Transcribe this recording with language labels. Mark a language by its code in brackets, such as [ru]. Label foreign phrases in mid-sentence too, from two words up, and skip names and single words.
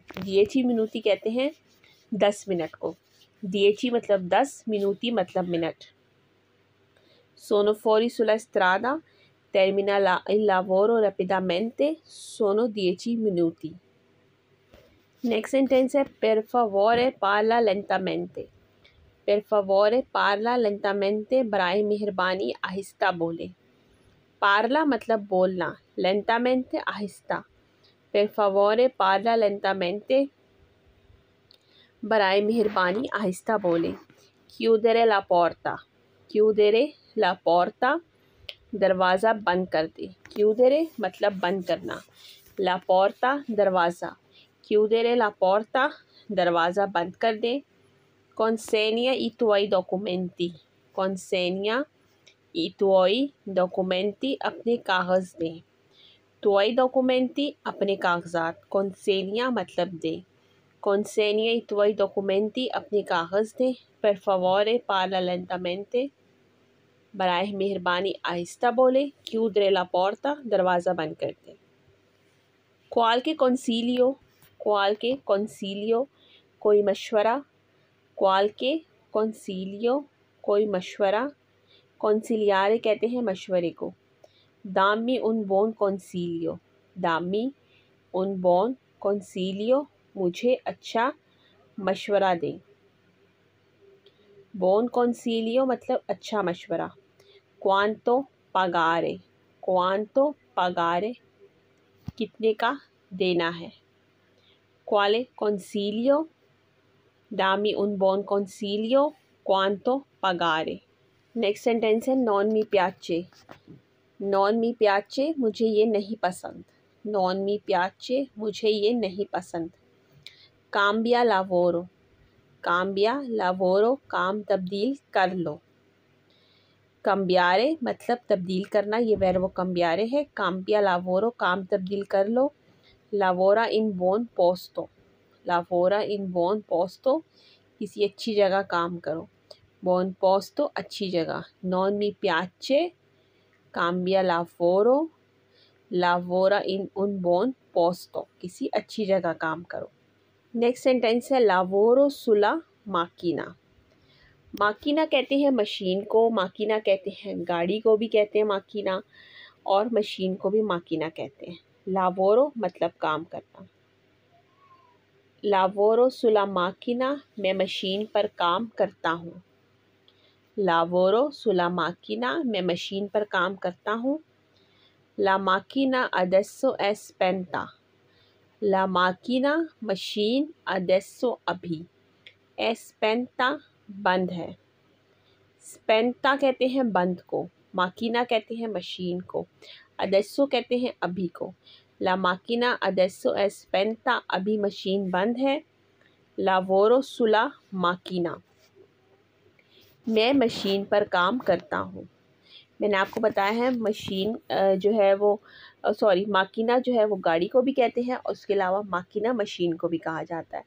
[hi] 10 minuti कहते हैं 10 मिनट को। 10 मतलब 10, minuti मतलब मिनट। [it] sono fuori sulla strada, termina il lavoro rapidamente, sono 10 minuti। [en] next sentence [it] है per favore parla lentamente। per favore parla lentamente, [hi] बराए मेहरबानी आहिस्ता बोले। पार्ला मतलब बोलना, लेंटामेंटे आहिस्ता। [it] per favore parla lentamente, [hi] बराए मेहरबानी आहिस्ता बोले। [it] chiudere la porta, chiudere la porta, [hi] दरवाज़ा बंद कर दे। chiudere मतलब बंद करना, [it] la porta [hi] दरवाज़ा, [it] chiudere la porta [hi] दरवाज़ा बंद कर दे। [it] consegna i tuoi documenti, consegna i tuoi documenti [hi] अपने कागज़ दे। [it] tuoi documenti [hi] अपने कागज़ात, consegna मतलब दे। [it] consegna i tuoi documenti [hi] अपने कागज़ दे। [it] per favore parla lentamente, [hi] बराए मेहरबानी आहिस्ता बोले। [it] chiudere la porta [hi] दरवाज़ा बंद कर दे। [it] qualche consiglio, qualche consiglio [hi] कोई मशवरा, [it] qualche consiglio [hi] कोई मशवरा, consigliare कहते हैं मशवरे को। [it] dammi un buon consiglio, dammi un buon consiglio [hi] मुझे अच्छा मशवरा दें। [it] buon consiglio [hi] मतलब अच्छा मशवरा। [it] quanto pagare, quanto pagare [hi] कितने का देना है। [it] quale consiglio, dammi un buon consiglio, quanto pagare। [en] next sentence [it] है non mi piace, non mi piace [hi] मुझे ये नहीं पसंद, [it] non mi piace [hi] मुझे ये नहीं पसंद। [it] cambia lavoro, cambia lavoro [hi] काम तब्दील कर लो। cambiare मतलब तब्दील करना, ये वर्ब cambiare है। [it] cambia lavoro [hi] काम तब्दील कर लो। [it] lavora in buon posto, lavora in buon posto [hi] किसी अच्छी जगह काम करो। [it] buon posto [hi] अच्छी जगह। [it] non mi piace cambia lavoro, lavora in un buon posto [hi] किसी अच्छी जगह काम करो। [en] next sentence [hi] है [it] lavoro sulla macchina, [hi] माकिना कहते हैं मशीन को, माकिना कहते हैं गाड़ी को भी कहते हैं माकिना, और मशीन को भी माकिना कहते हैं। लावोरो मतलब काम करना। [it] lavoro sulla macchina [hi] मैं मशीन पर काम करता हूँ। [it] lavoro sulla macchina [hi] मैं मशीन पर काम करता हूँ। [it] la macchina adesso è spenta, la macchina [hi] मशीन अडेसो अभी, [it] è spenta [hi] बंद है। स्पेंटा कहते हैं बंद को, माकिना कहते हैं मशीन को, अडेसो कहते हैं अभी को। [it] la macchina adesso è spenta [hi] अभी मशीन बंद है। [it] lavoro sulla macchina [hi] मैं मशीन पर काम करता हूँ। मैंने आपको बताया है मशीन जो है वो माकिना जो है वो गाड़ी को भी कहते हैं, और उसके अलावा माकिना मशीन को भी कहा जाता है।